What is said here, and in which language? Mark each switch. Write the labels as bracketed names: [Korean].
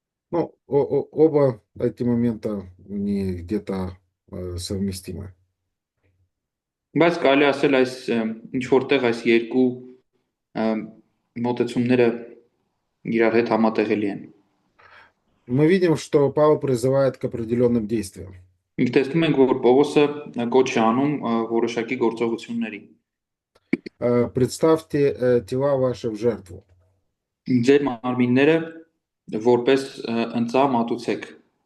[Russian] Ну, оба эти момента не где-то совместимы. [Armenian] Բայց կարելի ասել այս ինչ որտեղ այս երկու ը, մոտեցումները իրար հետ համատեղելի են։ [Russian] Мы видим, что Павел призывает к определенным действиям. [Armenian] Մենք տեսնում ենք, որ Պողոսը կոչ է անում որոշակի գործողությունների։ [Russian] Представьте тела ваши в жертву. [Armenian] Ձեր մարմինները որպես ընծա մատուցեք։